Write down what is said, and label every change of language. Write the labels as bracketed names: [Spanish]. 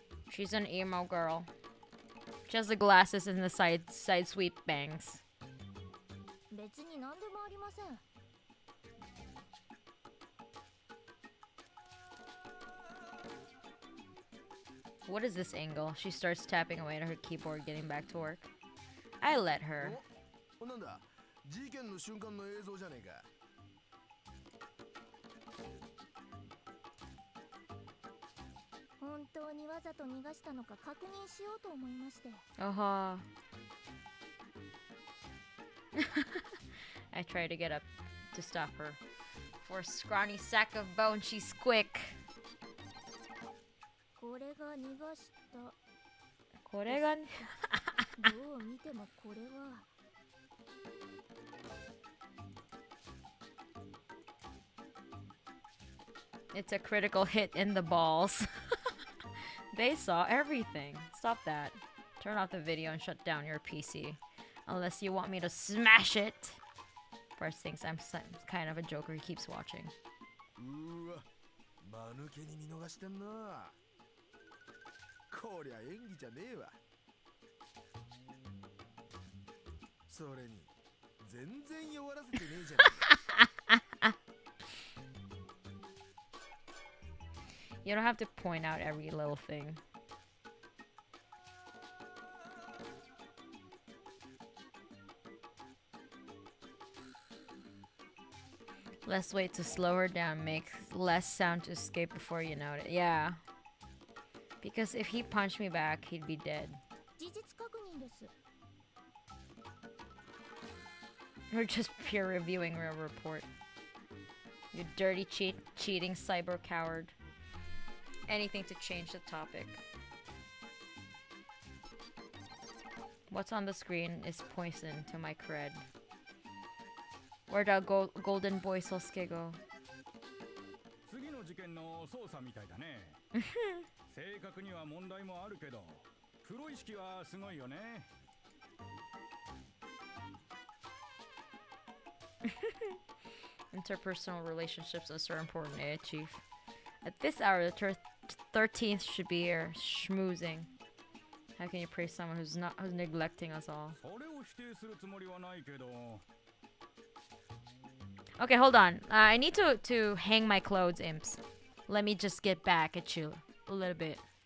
[English] She's an emo girl. She has the glasses and the side sweep bangs. [Japanese] 別に何でもありません。 [English] What is this angle? She starts tapping away at her keyboard, getting back to work. I let her. [Japanese] なんだ、事件の瞬間の映像じゃねえか。本当にわざと逃がしたのか確認しようと思いまして。 [English] Uh-huh. I try to get up to stop her. For a scrawny sack of bone, she's quick. [Japanese] これが逃がした。これがどう見てもこれは。 [English] It's a critical hit in the balls. They saw everything. Stop that. Turn off the video and shut down your PC. Unless you want me to smash it. Bryce thinks I'm kind of a joker. He keeps watching. [Japanese] うわ、間抜けに見逃してんな。こりゃ演技じゃねえわ。それに全然弱らせてねえじゃねえか。 [English] You don't have to point out every little thing. Let's wait to slow her down, make less sound to escape before you notice. Yeah. Because if he punched me back, he'd be dead. [Japanese] 事実確認です。 [English] We're just peer reviewing real report. You dirty cheating cyber coward. Anything to change the topic. What's on the screen is poison to my cred. Where'd our golden boy Sosuke go? [Japanese] 次の事件の捜査みたいだね。正確には問題もあるけど、プロ意識はすごいよね。 [English] Interpersonal relationships are so important, eh, Chief? At this hour, the 13th should be here, schmoozing. How can you praise someone who's neglecting us all? [Japanese] それを否定するつもりはないけど。 [English] Okay, hold on. I need to hang my clothes, imps. Let me just get back at you a little bit.